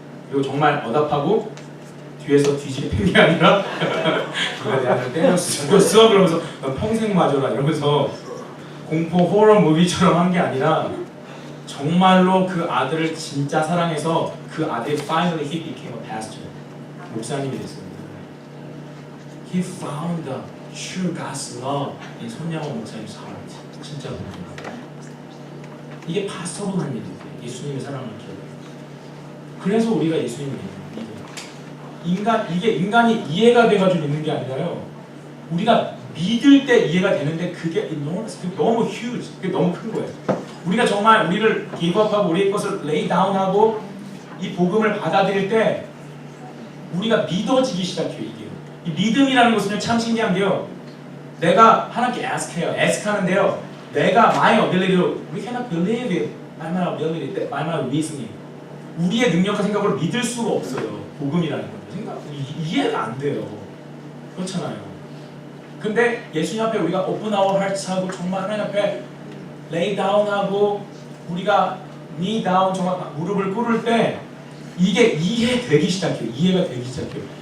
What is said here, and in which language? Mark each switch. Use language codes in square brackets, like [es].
[ko] 그리고 정말 어답하고 뒤에서 뒤지게 팬 게 아니라 누가 내 아들 때렸어 죽였어 그러면서 너 평생 맞아라 이러면서 공포 호러 무비처럼 한 게 아니라 정말로 그 아들을 진짜 사랑해서 그 아들이 [en] finally he became a pastor. [ko] 목사님이 됐어요. [en] He found the true God's love in 손양원 목사님's heart. [ko] 진짜 그렇습니다. 이게 파스터로 하는 일이에요. 예수님의 사랑을 기억해요. 그래서 우리가 예수님을 믿는 이게 인간이 이해가 돼가지고 믿는 게 아니라요. 우리가 믿을 때 이해가 되는데 그게 enormous, 너무 huge, 그게 너무 큰 거예요. 우리가 정말 우리를 기부업하고 우리의 것을 lay down하고 이 복음을 받아들일 때 우리가 믿어지기 시작해요. 이게 이 믿음이라는 것은 참 신기한 게요. 내가 하나님께 ask해요. ask하는데요. [en] 내가 my ability로 we cannot believe it by my ability, by my reasoning. [ko] 우리의 능력과 생각으로 믿을 수가 없어요. 복음이라는 거 생각 이해가 안 돼요. 그렇잖아요. 근데 예수님 앞에 우리가 [en] open our hearts [ko] 하고 정말 하나님 앞에 lay down 하고 우리가 knee down 정말 무릎을 꿇을 때 이게 이해되기 시작해요. 이해가 되기 시작해요.